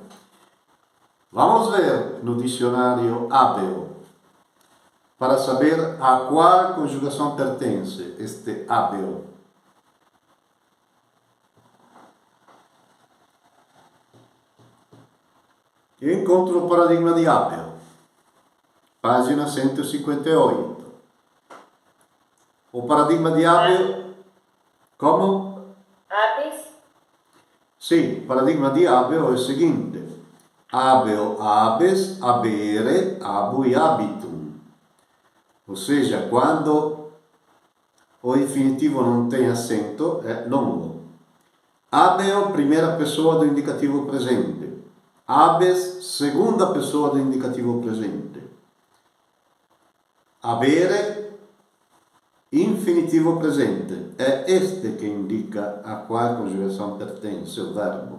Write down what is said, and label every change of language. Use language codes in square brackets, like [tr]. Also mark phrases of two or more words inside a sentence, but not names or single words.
[pt] Vamos ver no dicionário habeo, para saber a qual conjugação pertence este habeo. Eu encontro o paradigma de habeo, página 158. O paradigma di habeo, come? [la] Habes, [it] Sì, il paradigma di habeo è il seguente: [la] habeo, habes, habere, habui, habitum. [pt] Ou seja, quando o infinitivo não tem acento, é longo. Habeo, primeira pessoa do indicativo presente. Habes, segunda pessoa do indicativo presente. Habere, infinitivo presente, é este que indica a qual conjugação pertence o verbo.